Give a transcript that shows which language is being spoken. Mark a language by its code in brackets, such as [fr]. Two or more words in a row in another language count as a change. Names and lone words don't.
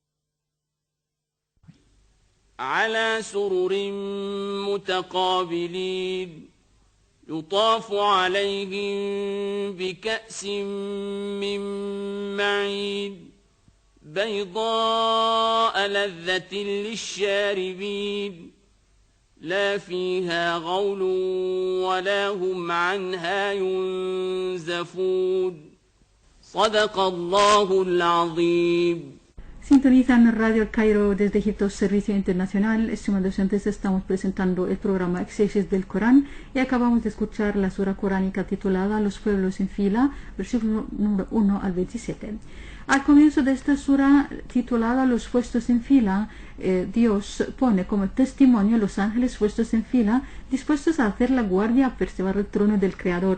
[ar] على سرر متقابلين يطاف عليهم بكأس من معين بيضاء لذة للشاربين لا فيها غول ولا هم عنها ينزفون صدق الله العظيم. [es] Sintonizan Radio El Cairo desde Egipto, Servicio Internacional. Estimados docentes, estamos presentando el programa Exégesis del Corán y acabamos de escuchar la sura coránica titulada Los pueblos en fila, versículo número 1 al 27. Al comienzo de esta sura titulada Los puestos en fila, Dios pone como testimonio los ángeles puestos en fila, dispuestos a hacer la guardia a preservar el trono del Creador.